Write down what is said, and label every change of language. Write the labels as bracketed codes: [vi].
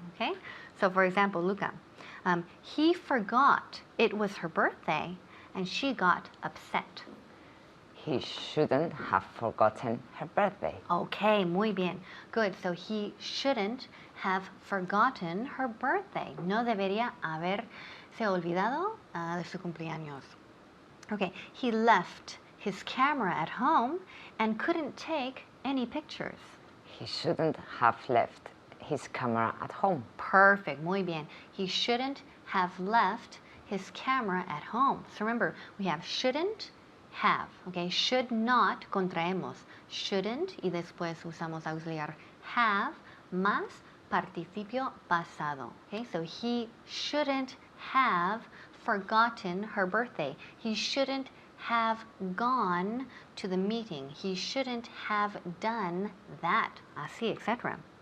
[en] Okay, so for example, Luca, he forgot it was her birthday and she got upset. He shouldn't have forgotten her birthday. Okay, [es] muy bien. [en] Good. So he shouldn't have forgotten her birthday. [es] No debería haberse olvidado de su cumpleaños. [en] Okay, he left his camera at home and couldn't take any pictures. He shouldn't have left his camera at home. Perfect, [es] muy bien. [en] He shouldn't have left his camera at home. So remember, we have shouldn't, have, okay? [es] Should not, contraemos. Shouldn't, y después usamos auxiliar have, más participio pasado, okay? [en] So he shouldn't have forgotten her birthday. He shouldn't have gone to the meeting. He shouldn't have done that, así, etc.